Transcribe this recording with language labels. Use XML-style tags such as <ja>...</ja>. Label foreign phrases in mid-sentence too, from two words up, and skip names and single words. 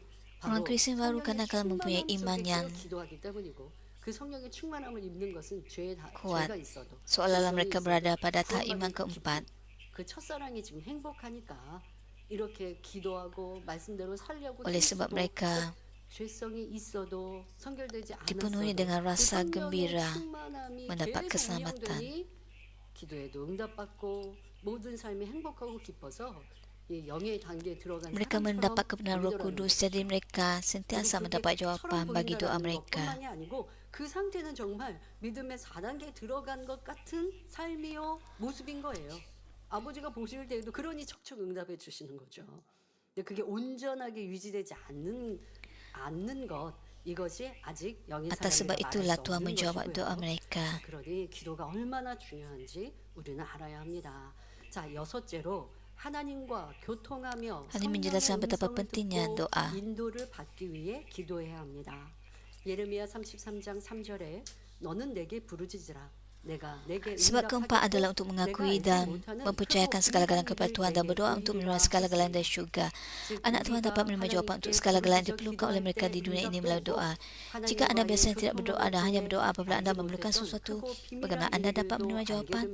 <ms>Orang Kristen baru</ms> <ko>성령의</ko> <ms>kadang-kadang mempunyai</ms> <ko>충만함</ko> <ms>iman</ms> <ko>속에</ko> <ms>yang</ms> <ko>기도하기 때문이고 그 성령의 충만함을 입는 것은</ko> <ms>kuat,</ms> <ko>죄가 있어도</ko> <ms>seolah-olah</ms> <ko>죄성이</ko> <ms>mereka</ms> <ko>있어도</ko> <ms>berada pada tahap</ms> <ko>구원받을</ko> <ms>iman</ms> <ko>그</ko> <ms>keempat.</ms> <ko>기쁨, 그 첫사랑이 지금 행복하니까 이렇게 기도하고 말씀대로 살려고</ko> <ms>Oleh sebab</ms> <ko>힘써도</ko> <ms>mereka</ms> <ko>죄성이 있어도 선결되지</ko> <ms>dipenuhi</ms> <ko>않았어도</ko> <ms>dengan</ms> <ko>그</ko> <ms>rasa</ms> <ko>성령의</ko> <ms>gembira</ms> <ko>충만함이</ko> <ms>mendapat</ms> <ko>계속</ko> <ms>keselamatan.</ms> <ko>운영되니 기도에도 응답받고 모든 삶이 행복하고 기뻐서 이 영의 단계에 들어간</ko> <ms>Mereka</ms> <ko>사람처럼</ko> <ms>mendapat kebenaran Roh</ms> <ko>믿으라는</ko> <ms>Kudus,</ms> <ko>거죠.</ko> <ms>jadi mereka sentiasa mendapat jawapan bagi doa mereka.</ms> <ko>것뿐만이 아니고 그 상태는 정말 믿음의 4단계에 들어간 것 같은 삶이요 모습인 거예요. 아버지가 보실 때에도 그러니 척척 응답해 주시는 거죠. 근데 그게 온전하게 유지되지 않는 것 이것이 아직 영의</ko> <ms>Atas sebab</ms> <ko>사람이라</ko> <ms>itulah</ms> <ko>말할 수</ko> <ms>Tuhan</ms> <ko>없는</ko> <ms>menjawab doa</ms> <ko>것이고요.</ko> <ms>mereka.</ms> <ko>그러니 기도가 얼마나 중요한지 우리는 알아야 합니다. 자, 여섯째로 하나님과 교통하며</ko> <ms>Ini</ms> <ko>성령의</ko> <ms>menjelaskan betapa</ms> <ko>음성을</ko> <ms>pentingnya</ms> <ko>듣고</ko> <ms>doa.</ms> <ko>인도를 받기 위해 기도해야 합니다. 예레미야 33장 3절에 너는 내게 부르짖으라. 내가 내게</ko> <ms>Sebab keempat adalah untuk mengakui dan mempercayakan segala-galanya kepada Tuhan dan berdoa untuk menerima segala-galanya dari syurga. Anak Tuhan dapat menerima jawapan untuk segala-galanya yang diperlukan oleh mereka di dunia ini melalui doa. Jika anda biasanya tidak berdoa dan hanya berdoa apabila anda memerlukan sesuatu, bagaimana anda dapat menerima jawapan?</ms>